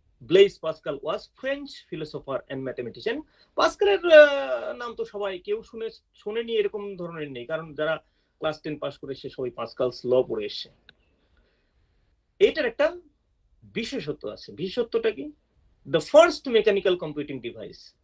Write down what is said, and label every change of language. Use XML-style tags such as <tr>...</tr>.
<en>Blaise Pascal was French philosopher and mathematician.</en> <bn>পাস্কালের নাম তো সবাই কেউ শুনেনি এরকম ধরনের নেই, কারণ যারা ক্লাস 10 পাস করে এসে সবাই পাস্কালস ল পড়ে এসে। এটার একটা বিশেষত্ব আছে। বিশেষত্বটা কি?</bn> <en>The first mechanical computing device.</en>